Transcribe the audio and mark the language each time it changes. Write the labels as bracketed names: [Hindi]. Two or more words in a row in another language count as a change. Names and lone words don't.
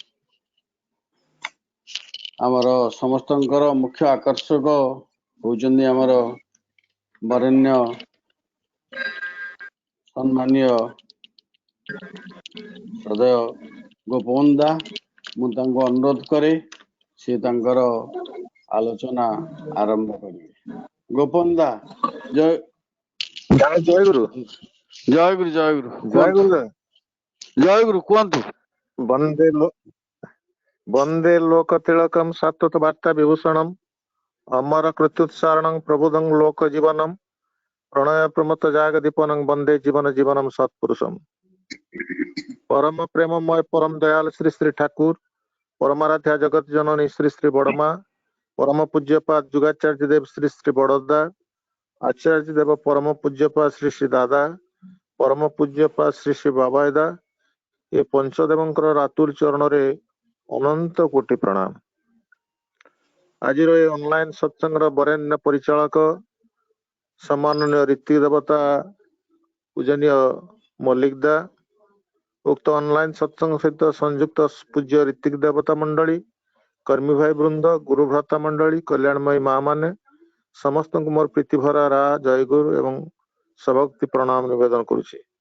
[Odia] ଆମର ସମସ୍ତଙ୍କର ମୁଖ୍ୟ ଆକର୍ଷକ ହୋଉଚନ୍ଦି ଆମର ବରେଣ୍ୟ ସମ୍ମାନୀୟ ସଦୟ ଗୋପବନ ଦା ମୁ ତାଙ୍କୁ ଅନୁରୋଧ କରେ ସେ ତାଙ୍କର ଆଲୋଚନା ଆରମ୍ଭ କରିବେ ଗୋପବନ ଦା ଜୟ ଜୟ ଗୁରୁ ଜୟ ଗୁରୁ ଜୟ ଗୁରୁ ଜୟ ଗୁରୁ ଜୟ ଗୁରୁ କୁହନ୍ତୁ [Sanskrit] वंदे लोक तिलकम सात्वत वार्ता विभूषणम अमर कृत्युत्सारणं प्रबुद्धं लोक जीवनम प्रणय प्रमत जाग दीपनं वंदे जीवन जीवनम सत्पुरुषम परम प्रेममय परम दयाल श्री श्री ठाकुर परमाराध्या जगत जननी श्री श्री बड़मा परम पूज्यपाद [Odia] ଯୁଗାଚାର୍ଯ୍ୟ ଦେବ ଶ୍ରୀ ଶ୍ରୀ ବଡ଼ଦା ଆଚାର୍ଯ୍ୟ ଦେବ ପରମ ପୂଜ୍ୟପାଦ ଶ୍ରୀ ଶ୍ରୀ ଦାଦା ପରମ ପୂଜ୍ୟପା ଶ୍ରୀ ଶ୍ରୀ ବାବାଇଦା ଏ ପଞ୍ଚଦେବଙ୍କର ରାତୁଳ ଚରଣ ରେ ଅନନ୍ତ କୋଟି ପ୍ରଣାମ। ଆଜ ଅନଲାଇନ ସତ୍ସଙ୍ଗ ବରେଣ୍ୟ ପରିଚାଳକ ସମ୍ମାନନୀୟ ରୀତି ଦେବତା ପୂଜନୀୟ ମଲ୍ଲିକ ଦା, ଉକ୍ତ ଅନଲାଇନ ସତ୍ସଙ୍ଗ ସହିତ ସଂଯୁକ୍ତ ପୂଜ୍ୟ ଋତିକ ଦେବତା ମଣ୍ଡଳୀ, କର୍ମୀ ଭାଇ ବୃନ୍ଦ, ଗୁରୁ ଭ୍ରାତା ମଣ୍ଡଳୀ, କଲ୍ୟାଣମୟୀ ମାଁ ମାନେ ସମସ୍ତ ମୋର ପ୍ରୀତି ଭରା ରା ଜୟ ଗୁରୁ ଏବଂ ସଭକ୍ତି ପ୍ରଣାମ ନିବେଦନ କରୁଛି।